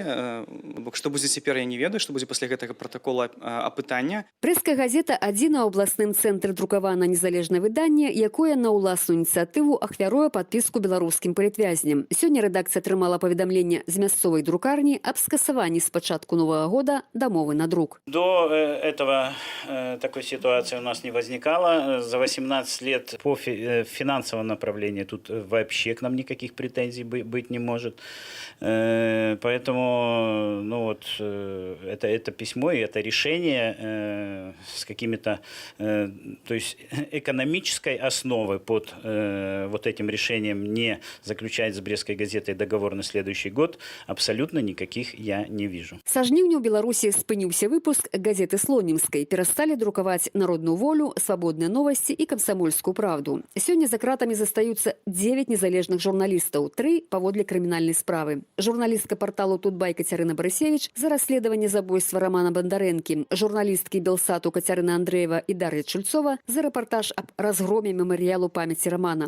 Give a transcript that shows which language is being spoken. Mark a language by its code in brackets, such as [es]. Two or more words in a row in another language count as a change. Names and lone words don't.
[be] Што будзе цяпер, я не ведаю, што будзе пасля гэтага пратакола апытання. Брэсцкая газета адзіна ў абласным цэнтры друкавана незалежнае выданне, якое на ўласную ініцыятыву ахвяруе падпіску беларускім палітвязням. Сёння рэдакцыя атрымала паведамленне з мясцовай друкарні аб скасаванні з пачатку новага года дамовы на друк. [ru] До этого такой ситуации у нас не возникало. За 18 лет по финансовому направлению тут вообще к нам никаких претензий быть не может. Поэтому это письмо и это решение с какими-то, то есть экономической основы под вот этим решением не заключать с Брестской газетой договор на следующий год абсолютно никаких я не вижу. [be] Са жніўня ў Беларусі спыніўся выпуск газеты Слонімскай. Перасталі друкаваць «Народную волю», [ru] «Свободные новости» и «Комсомольскую правду». [be] Сёння за кратамі застаюцца 9 незалежных журналістаў, 3 паводле крымінальнай справы. Журналістка парталу «Тутбай» Кацярына Барысевіч за расследаванне забойства Романа Бондаренкі, журналісткі «Белсату» Кацярына Андрэева і Дар'я Чульцова за рэпартаж аб разгроме мемарыялу памяці Романа.